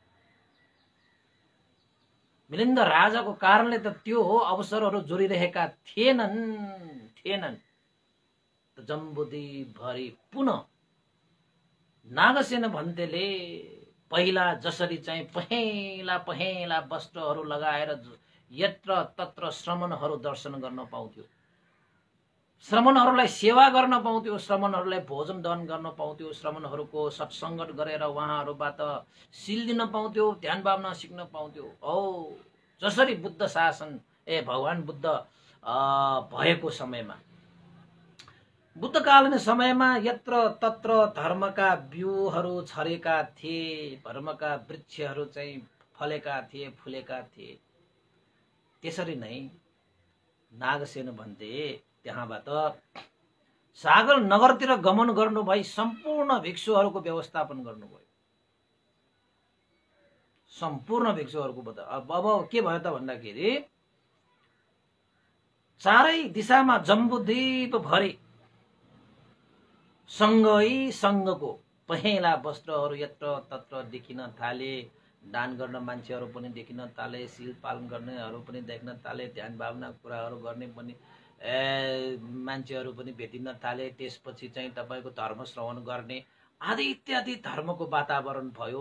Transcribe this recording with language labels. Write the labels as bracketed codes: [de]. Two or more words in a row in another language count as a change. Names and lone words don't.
[ne] मिलिन्द राजाको कारणले त त्यो अवसरहरू जोडिरहेका थिएनन्। जम्बूद्वीप भरि पुनः नागसेन भन्तेले पहिला जसरी चाहिँ पहेँला वस्त्रहरू लगाएर यत्र तत्र श्रमणहरू दर्शन गर्न पाउँथ्यो, श्रमणहरूलाई सेवा गर्न पाउँथ्यो, श्रमणहरूलाई भोजन दान गर्न पाउँथ्यो, श्रमणहरूको सत्सङ्गत गरेर उहाँहरूबाट शील दिन पाउँथ्यो, ध्यान भावना सिक्न पाउँथ्यो। जसरी बुद्ध शासन भगवान बुद्ध भएको समयमा, बुद्धकालीन समयमा यत्र तत्र धर्मका बिउहरू छरेका थिए, धर्मका वृक्षहरू चाहिँ फलेका थिए, फुलेका थिए। त्यसरी नै नागसेन भन्ते त्यहाँबाट सागर नगरतिर गमन गर्नु भई सम्पूर्ण भिक्षुहरूको व्यवस्थापन गर्नुभयो। सम्पूर्ण भिक्षुहरूको अब के भयो त भन्दाखेरि चारै दिशामा जम्बुद्वीप भरि सँगै सँगको पहेँला वस्त्रहरू यत्र तत्र देखिन थाले। दान गर्न मान्छेहरू पनि देखिन थाले, शील पालन गर्नेहरू पनि देखिन थाले, ध्यान भावना कुराहरू गर्ने पनि मान्छेहरू पनि भेटिन थाले। त्यसपछि चाहिँ तपाईँको धर्म श्रवण गर्ने आदि इत्यादि धर्मको वातावरण भयो।